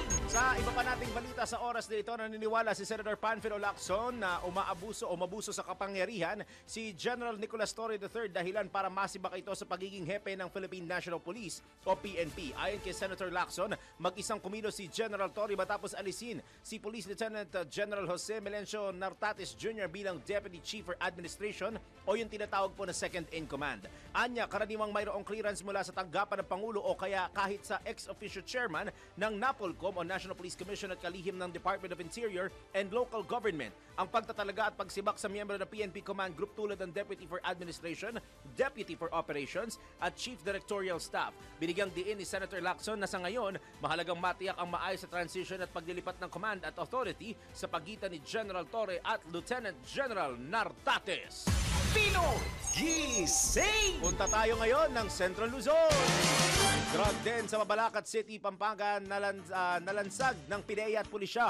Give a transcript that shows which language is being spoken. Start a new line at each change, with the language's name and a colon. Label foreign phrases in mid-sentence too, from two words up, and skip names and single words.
Filipino: Sa iba pa nating balita sa oras na ito, naniniwala si Senator Panfilo Lacson na mabuso sa kapangyarihan si General Nicolas Torre III dahilan para masibak ito sa pagiging hepe ng Philippine National Police o PNP. Ayon kay Senator Lacson, mag-isang kumilos si General Torre matapos alisin si Police Lieutenant General Jose Melencio Nartates Jr. bilang
English: Deputy Chief for Administration
Filipino: o yung tinatawag po na
English: Second in Command.
Filipino: Anya, karaniwang mayroong clearance mula sa tanggapan ng Pangulo o kaya kahit sa ex-officio chairman ng NAPOLCOM o National Police Commission at kalihim ng Department of Interior and Local Government. Ang pagtatalaga at pagsibak sa miyembro ng PNP Command Group tulad ng Deputy for Administration, Deputy for Operations at Chief Directorial Staff. Binigyang diin ni Senator Lacson na sa ngayon, mahalagang matiyak ang maayos sa transition at paglilipat ng command at authority sa pagitan ni General Torre at Lieutenant General Nartates. Pinoy Gising! Punta tayo ngayon ng Central Luzon. Drug den sa Mabalacat City, Pampanga, nalansag ng PIDEA at pulisya.